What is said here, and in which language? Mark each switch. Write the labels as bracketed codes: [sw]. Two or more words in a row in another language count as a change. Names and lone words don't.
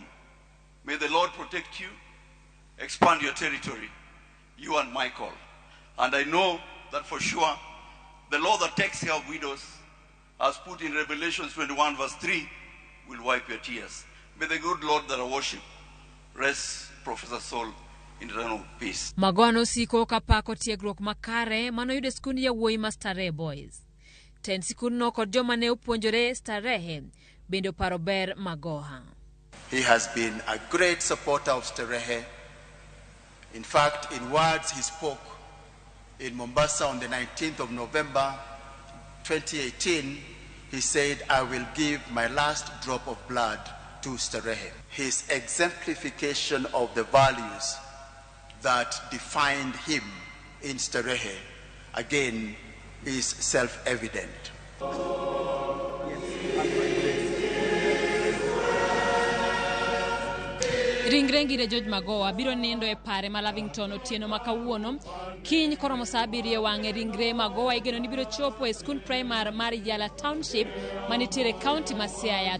[en] May the Lord protect you, expand your territory, you and Michael. And I know that for sure, the Lord that takes care of widows, as put in Revelation 21 verse 3, will wipe your tears. May the good Lord that I worship rest Professor Saul in eternal peace. [luo] Magoha nosiko kapako tiegruok makare manoyude skund yawuoyi ma Starehe Boys. Ten sikundno kod joma ne opuonjore Starehe bende oparo ber Magoha. [en] He has been a great supporter of Starehe. In fact, in words he spoke in Mombasa on the 19th of November 2018, he said, I will give my last drop of blood to Starehe. His exemplification of the values that defined him in Starehe, again, is self-evident. [luo] Ringre ngire Magoha biro nindo e pare ma Lavington otieno makawuono. Kiny koromo saa 7 wang'e ringre Magoha igeno ni biro chopo e skund primar mar Yala Township manitiere kaunti ma Siaya.